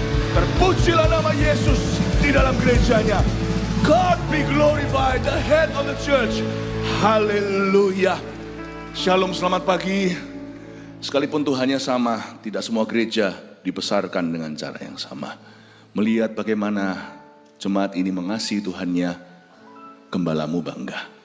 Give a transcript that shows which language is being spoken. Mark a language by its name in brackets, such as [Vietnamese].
[Indonesian] Terpujilah nama Yesus di dalam gerejanya. [English] God be glorified, the head of the church. [Indonesian] Haleluya. Shalom, selamat pagi. Sekalipun Tuhannya sama, tidak semua gereja dibesarkan dengan cara yang sama. Melihat bagaimana jemaat ini mengasihi Tuhannya, gembalamu bangga.